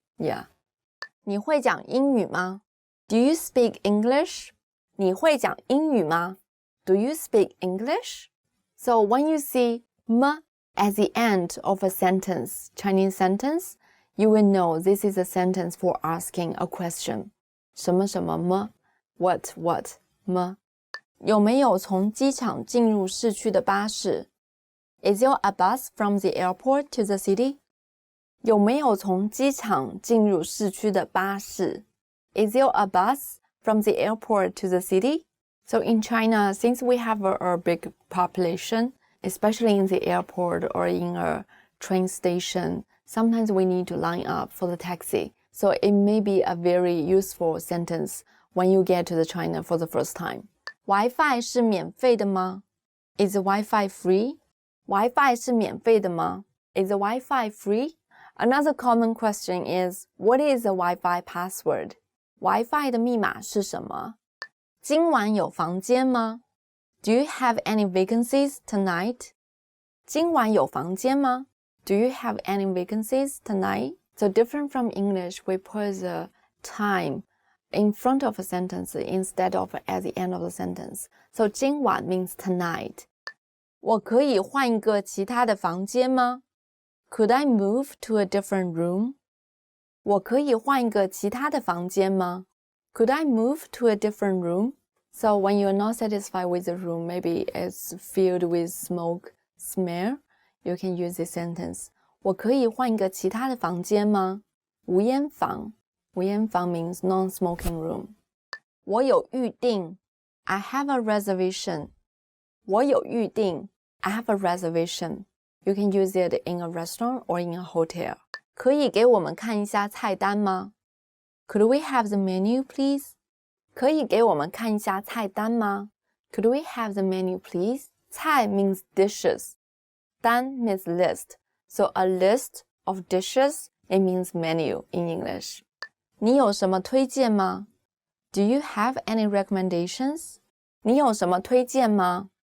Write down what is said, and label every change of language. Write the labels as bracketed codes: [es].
[en] Yeah. [zh] 你会讲英语吗? [en] Do you speak English? [zh] 你会讲英语吗? [en] Do you speak English? So when you see m at the end of a sentence, Chinese sentence, you will know this is a sentence for asking a question. [zh] 什么什么么?What么? 有没有从机场进入市区的巴士? [en] Is there a bus from the airport to the city? [zh] 有没有从机场进入市区的巴士? [en] Is there a bus from the airport to the city? So in China, since we have a big population, especially in the airport or in a train station, sometimes we need to line up for the taxi. So it may be a very useful sentence when you get to the China for the first time. Wi-Fi [zh] 是免费的吗? [en] Is the Wi-Fi free? Wi-Fi [zh] 是免费的吗? [en] Is the Wi-Fi free? Another common question is, what is the Wi-Fi password? [zh] Wi-Fi 的密码是什么? 今晚有房间吗? [en] Do you have any vacancies tonight? [zh] 今晚有房间吗? [en] Do you have any vacancies tonight? So different from English, we put the time in front of a sentence instead of at the end of the sentence. So 今晚 means tonight. [zh] 我可以换一个其他的房间吗? [en] Could I move to a different room? [zh] 我可以换一个其他的房间吗? [en] Could I move to a different room? So when you're not satisfied with the room, maybe it's filled with smoke smell, you can use this sentence. [zh] 我可以换一个其他的房间吗? 无烟房. [en] 无烟房 means non-smoking room. [zh] 我有预定. [en] I have a reservation. [zh] 我有预定. [en] I have a reservation. You can use it in a restaurant or in a hotel. [zh] 可以给我们看一下菜单吗? [en] Could we have the menu, please? [zh] 可以给我们看一下菜单吗? [en] Could we have the menu, please? 菜 means dishes. 单 means list. So a list of dishes, it means menu in English. [zh] 你有什么推荐吗? [en] Do you have any recommendations? [zh] 你有什么推荐吗?